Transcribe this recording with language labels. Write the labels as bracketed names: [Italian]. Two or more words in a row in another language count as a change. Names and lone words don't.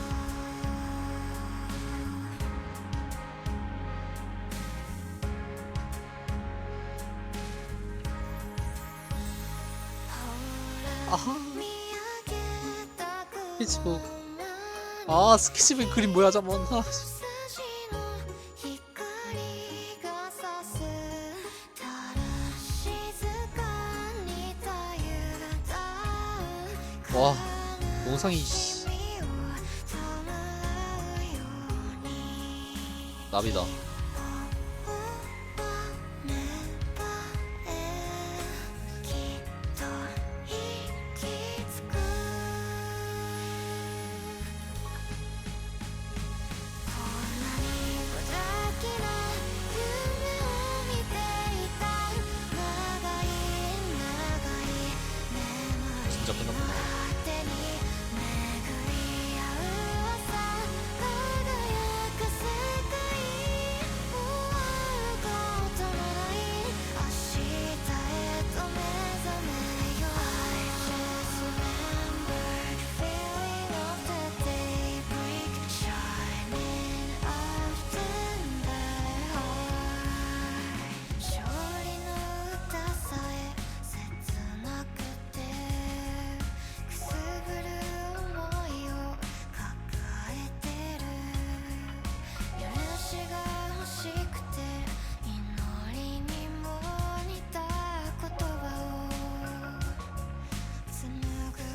[Korean] 아하. [Japanese] 見上げた [Korean] 스케치북. [Japanese] 雲 [Korean] 스케치북 그림 뭐야 잠만. [Japanese] 筋の光が差すただ静かにたゆだ [Korean] 와, 영상이 씨, [Japanese] 君を弔うように [Korean] 나비다. [Japanese] ねばえきっと行き着くこんなに無邪気な夢を見ていた長い長い眠り [Korean] 진짜 끝났구나. [Japanese] 果てに巡り合う朝輝く世界終わることのない明日へと目覚めよう [English] I just remembered the feeling of the daybreak shining after the [Japanese] heart 勝利の歌さえ切なくてくすぶる想いを抱えてる許しが欲しくて祈りにも似た言葉を紡ぐ